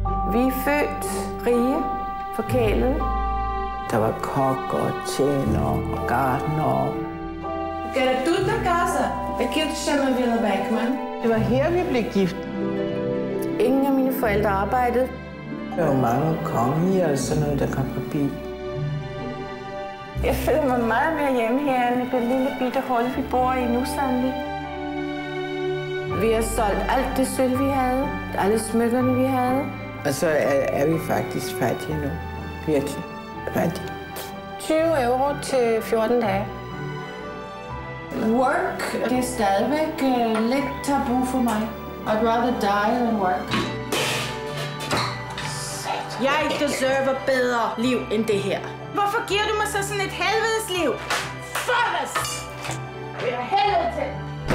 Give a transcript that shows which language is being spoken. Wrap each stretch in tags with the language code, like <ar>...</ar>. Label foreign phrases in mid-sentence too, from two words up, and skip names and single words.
<da>Vi er født rige, forkælede. Der var kok og tjener og gartner.</da> <pt>Era tudo na casa. Aquilo se chama Villa Beckman.</pt> <da>Det var her, vi blev gift. Ingen af mine forældre arbejdede. Der var mange kongelige og sådan noget, der kom forbi. Jeg føler mig meget mere hjemme herinde i det lille bitte hul, vi bor i nu sandelig. Vi har solgt alt det sølv, vi havde. Alle smykkerne, vi havde. Og så er vi faktisk fattige nu. Virkelig fattige. 20 euro til 14 dage. Work, det er stadigvæk lidt tabu for mig.</da> <en>I'd rather die than work.</en> <da>Jeg deserver bedre liv end det her. Hvorfor giver du mig så sådan et helvedes liv? Fuck os! Det er helvede til!</da>